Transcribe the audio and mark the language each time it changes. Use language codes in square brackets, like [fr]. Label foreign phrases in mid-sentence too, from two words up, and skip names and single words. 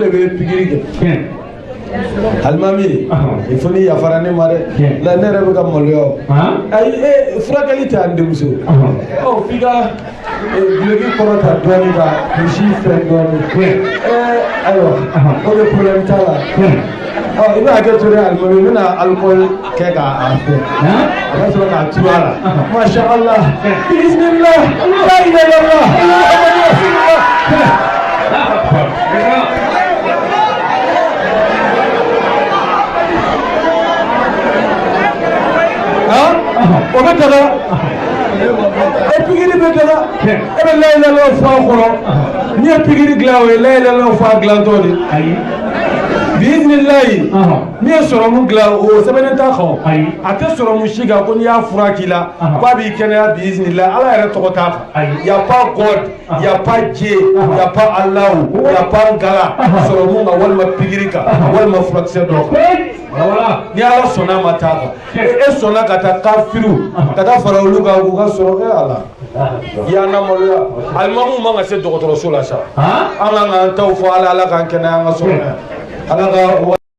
[bm] de bɛ pikiri kɛ alimami [fr] il faut [bm] ni yafara ne ma dɛ la ne yɛrɛ bɛ ka maloya o ayi furakɛli tɛ an denmuso f'i ka duloki kɔrɔta dɔɔnin ka kurusi fɛn dɔɔnin ayiwa o de problème t'a la i bɛ hakɛ to dɛ alimami n bɛna alcool kɛ k'a fɛ a ka sɔrɔ k'a turu a la [ar] ما شاء الله بسم الله لا إله إلا الله محمد رسول الله. [bm] O bɛ daga e pikiri bɛ daga e bɛ [ar] لا إله إلا الله [bm] fɔ a kɔrɔ n'i ye pikiri dilan o ye [ar] لا إله إلا الله [bm] fɔ a dilantɔ de biiznillahi n'i ye sɔrɔmu dilan o sɛbɛnnen t'a kan a tɛ sɔrɔmu si kan ko n'i y'a fura k'i la k'a b'i kɛnɛya biiznillahi ala yɛrɛ tɔgɔ t'a kan [fr] y a pas God y a pas Dieu y a pas Allah y a pas Ngala [bm] sɔrɔmu kan walima pikiri kan walima furakisɛ dɔ kan ni ala sɔnna ma taa kan e sɔnna ka taa kafiru ka taa fara olu kan k'u ka sɔrɔ ala i y'an lamaloya alimamu man ka se dɔgɔtɔrɔso la sa an kan k'an taw fɔ ala k'an kɛnɛya an ka sɔrɔ ala ka